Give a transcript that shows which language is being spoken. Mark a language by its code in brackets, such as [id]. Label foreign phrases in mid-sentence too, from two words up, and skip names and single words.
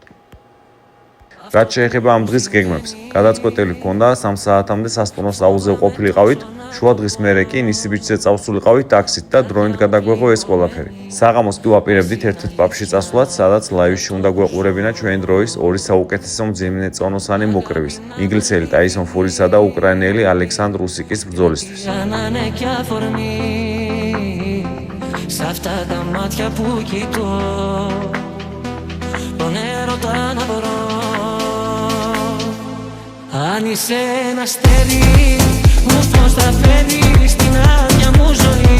[ka] რაც შეეხება ამ დღის გეგმებს, გადაწყვეტილი ჰქონდა 3 საათამდე სასტუმროს აუზზე ყოფილიყავით, შუა დღის მერე კი ნისიბიჯზე წავსულიყავით ტაქსით და დროინით გადაგვეღო ეს ყველაფერი. საღამოს კი ვაპირებდით ერთ-ერთ პაბში წასვლაც, სადაც ლაივში უნდა გვეყურებინა ჩვენი დროის ორი საუკეთესო მძიმე-წონოსანი მოკრების, ინგლისელი ტაისონ ფურისა და უკრაინელი ალექსანდრ უსიკის ბრძოლისთვის. [el] Αν είσαι ένα αστέρι, μου πώς θα φέρεις την άδεια μου ζωή.